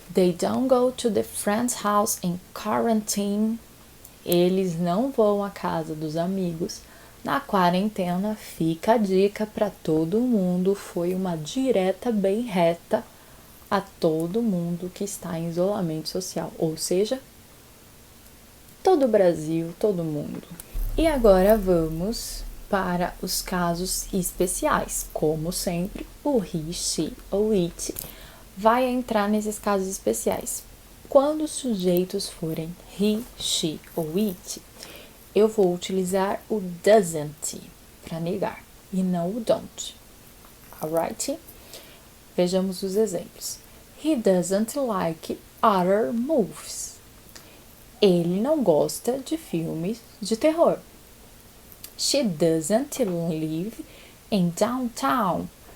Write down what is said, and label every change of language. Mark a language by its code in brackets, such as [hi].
[en] They don't go to the friend's house in quarantine. [pt] Eles não vão à casa dos amigos na quarentena. Fica a dica para todo mundo. Foi uma direta bem reta a todo mundo que está em isolamento social. Ou seja, todo o Brasil, todo mundo. E agora vamos para os casos especiais. Como sempre, o he, she ou it vai entrar nesses casos especiais. Quando os sujeitos forem he, she ou it, eu vou utilizar o doesn't para negar e não o don't. Alright? Vejamos os exemplos. [en] He doesn't like horror movies. [pt] Ele não gosta de filmes de terror. [en] She doesn't live in downtown.